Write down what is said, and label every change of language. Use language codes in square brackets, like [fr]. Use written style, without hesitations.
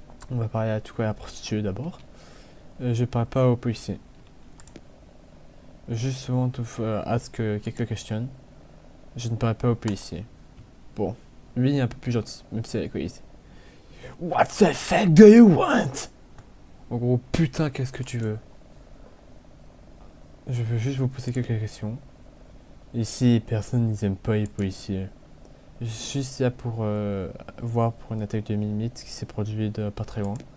[fr] On va parler à tout cas à la prostituée d'abord. Je parle pas aux policiers. Juste [en] want to ask [fr] quelques questions. Je ne parle pas aux policiers. Bon, lui il est un peu plus gentil, même si elle est alcoolique. [en] What the fuck do you want? [fr] En gros, putain, qu'est-ce que tu veux? Je veux juste vous poser quelques questions. Ici, personne n'aime pas les policiers. Je suis ici là pour voir pour une attaque de Mimite qui s'est produite de pas très loin.